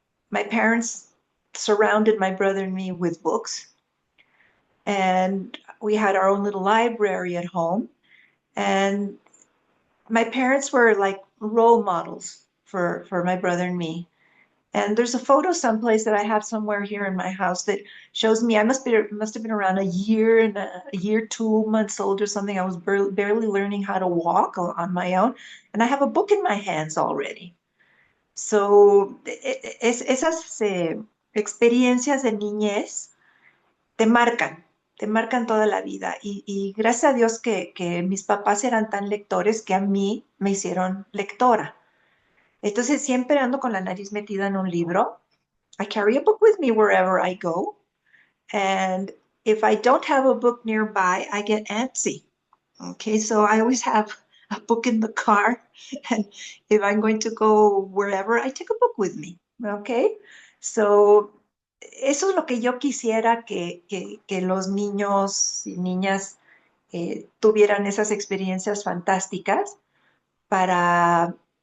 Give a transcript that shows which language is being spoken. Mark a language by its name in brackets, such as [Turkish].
[English] My parents surrounded my brother and me with books, and we had our own little library at home. And my parents were like role models for my brother and me. And there's a photo someplace that I have somewhere here in my house that shows me, I must have been around a year, 2 months old or something. I was barely learning how to walk on my own, and I have a book in my hands already. [Spanish] So esas experiencias de niñez te marcan toda la vida. Y gracias a Dios que mis papás eran tan lectores que a mí me hicieron lectora. Entonces siempre ando con la nariz metida en un libro. [English] I carry a book with me wherever I go. And if I don't have a book nearby, I get antsy. Okay, so I always have a book in the car. And if I'm going to go wherever, I take a book with me. [Spanish] Okay, so eso es lo que yo quisiera que los niños y niñas tuvieran esas experiencias fantásticas para